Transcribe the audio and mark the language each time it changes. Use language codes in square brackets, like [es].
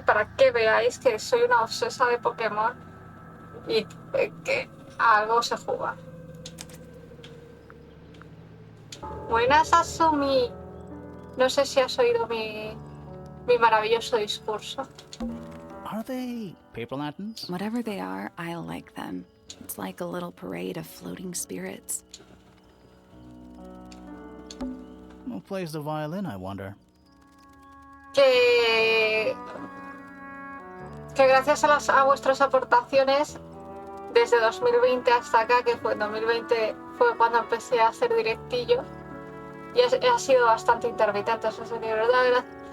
[es] Para que veáis que soy una obsesa de Pokémon y que algo se juega. Buenas, Asumi. No sé si has oído mi maravilloso discurso. [en] Are they paper lanterns? Whatever they are, I like them. It's like a little parade of floating spirits. Who plays the violin, I wonder? [es] Que gracias a vuestras aportaciones, desde 2020 hasta acá, que fue en 2020 fue cuando empecé a hacer directillo, y ha sido bastante intermitente, eso es de verdad.